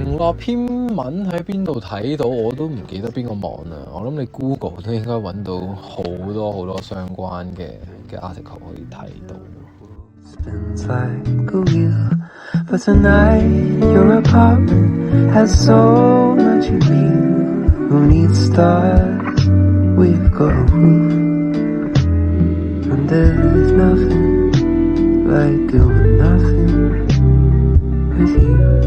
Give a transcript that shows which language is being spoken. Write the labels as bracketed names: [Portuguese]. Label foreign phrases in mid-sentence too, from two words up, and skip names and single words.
[Cantonese] 話篇文喺邊度睇到，我都唔記得邊個網啦。我諗你 Google 都應該揾到好多相關嘅 article 可以睇到。 [English] Spins like a wheel, but tonight your apartment has so much of you. Who needs stars? We've got a roof, and there's nothing like doing nothing with you.